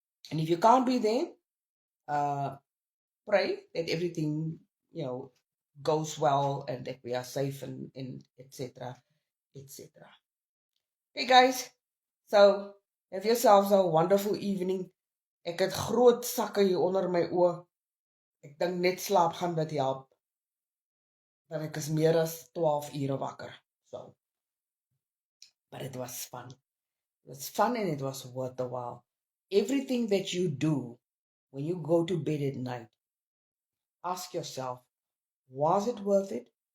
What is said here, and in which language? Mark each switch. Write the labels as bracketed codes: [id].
[en] And if you can't be there, uh, pray that everything, goes well and that we are safe and etc. etc. Okay, guys. So have yourselves a wonderful evening. [af] Ek het groot sakke hier onder my oë. Ek dink net slaap gaan dit help. Want ek is meer as 12 ure wakker. [en] So, but it was fun. It was fun and it was worth the while. Everything that you do when you go to bed at night, ask yourself, was it worth it?